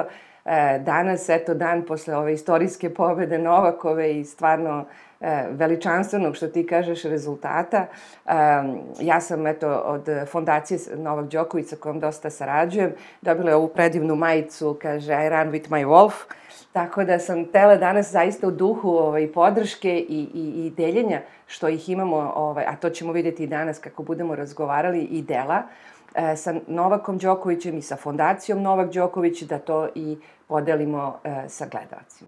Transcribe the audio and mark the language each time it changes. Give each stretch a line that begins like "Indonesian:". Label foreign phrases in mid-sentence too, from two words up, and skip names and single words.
Serbian: Danas, dan posle ove istorijske pobjede Novakove i stvarno veličanstvenog, što ti kažeš, rezultata. Ja sam od fondacije Novak Đoković sa kojom dosta sarađujem dobila ovu predivnu majicu, kaže
English: I run with my wolf.
Serbian: Tako da sam htjela danas zaista u duhu podrške i deljenja što ih imamo, a to ćemo vidjeti i danas kako budemo razgovarali, i dela sa Novakom Đokovićem i sa fondacijom Novak Đoković, da to i podelimo sa gledalcima.